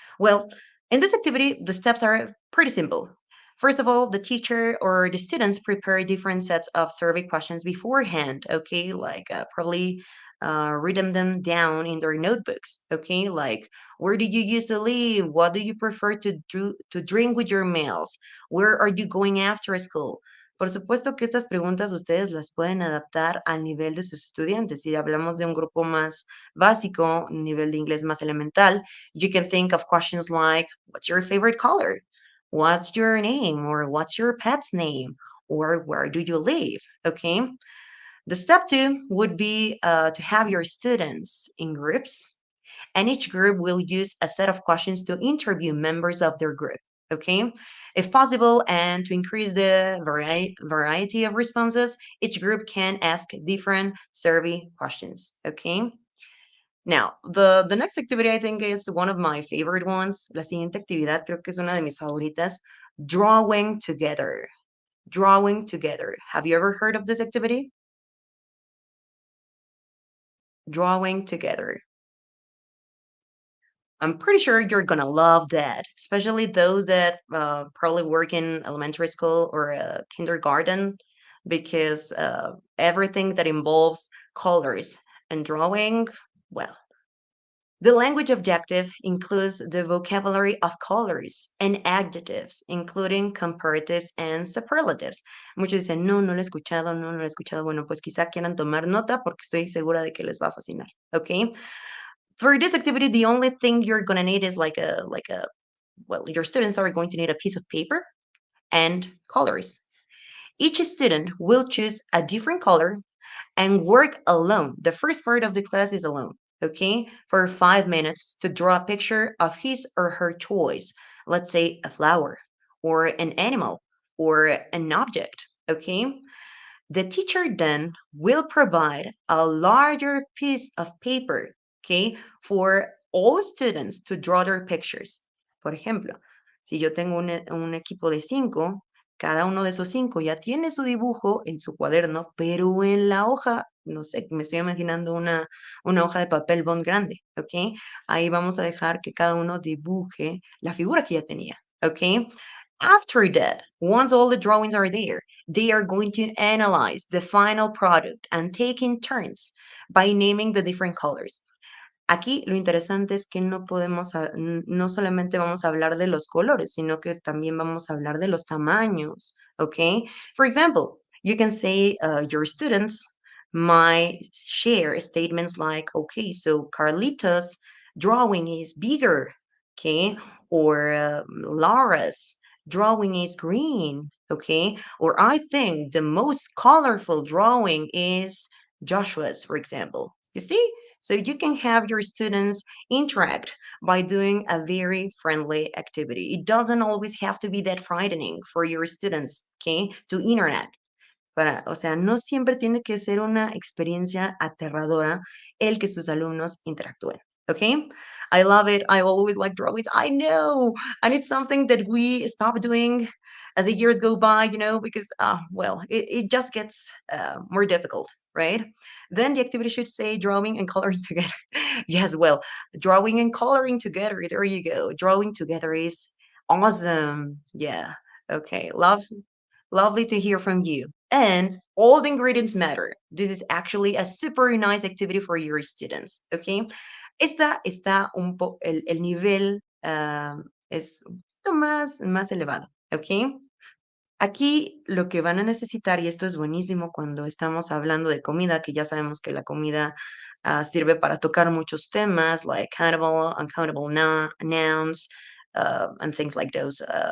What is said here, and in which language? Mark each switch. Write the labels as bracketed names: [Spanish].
[English] Well, in this activity, the steps are pretty simple. First of all, the teacher or the students prepare different sets of survey questions beforehand. Okay, like probably read them down in their notebooks. Okay, like where did you used to live? What do you prefer to drink with your meals? Where are you going after school? [Spanish] Por supuesto que estas preguntas ustedes las pueden adaptar al nivel de sus estudiantes. Si hablamos de un grupo más básico, nivel de inglés más elemental, [English] you can think of questions like, what's your favorite color? What's your name? Or what's your pet's name? Or where do you live? Okay. The step two would be to have your students in groups, and each group will use a set of questions to interview members of their group. Okay, if possible, and to increase the variety of responses, each group can ask different survey questions. Okay. Now, the next activity I think is one of my favorite ones. [Spanish] La siguiente actividad creo que es una de mis favoritas. [English] Drawing together. Drawing together. Have you ever heard of this activity? Drawing together. I'm pretty sure you're gonna love that, especially those that probably work in elementary school or kindergarten, because everything that involves colors and drawing, well, the language objective includes the vocabulary of colors and adjectives, including comparatives and superlatives. [Spanish] Muchos dicen, no, no lo he escuchado, no, no lo he escuchado. Bueno, pues quizá quieran tomar nota porque estoy segura de que les va a fascinar. [English] Okay. For this activity, the only thing you're gonna need is your students are going to need a piece of paper and colors. Each student will choose a different color and work alone. The first part of the class is alone, okay? For 5 minutes to draw a picture of his or her choice. Let's say a flower or an animal or an object, okay? The teacher then will provide a larger piece of paper, okay, for all students to draw their pictures. [Spanish] Por ejemplo, si yo tengo un equipo de 5, cada uno de esos 5 ya tiene su dibujo en su cuaderno, pero en la hoja, no sé, me estoy imaginando una hoja de papel bond grande, ¿ok? Ahí vamos a dejar que cada uno dibuje la figura que ya tenía, ¿ok? [English] After that, once all the drawings are there, they are going to analyze the final product and take in turns by naming the different colors. [Spanish] Aquí lo interesante es que no podemos, no solamente vamos a hablar de los colores, sino que también vamos a hablar de los tamaños, okay? [English] For example, you can say your students might share statements like, okay, so Carlita's drawing is bigger, okay? Or Laura's drawing is green, okay? Or I think the most colorful drawing is Joshua's, for example. You see? So you can have your students interact by doing a very friendly activity. It doesn't always have to be that frightening for your students, okay, to interact. [Spanish] O sea, no siempre tiene que ser una experiencia aterradora el que sus alumnos interactúen. [English] Okay? I love it. I always like drawings. I know. And it's something that we stop doing as the years go by, because, well, it just gets more difficult, right? Then the activity should say drawing and coloring together. Yes, well, drawing and coloring together. There you go. Drawing together is awesome. Yeah. Okay. Lovely to hear from you. And all the ingredients matter. This is actually a super nice activity for your students, okay? [Spanish] Está el nivel es un poquito más elevado, ¿ok? Aquí lo que van a necesitar, y esto es buenísimo cuando estamos hablando de comida, que ya sabemos que la comida sirve para tocar muchos temas, [English] like countable, uncountable nouns, and things like those.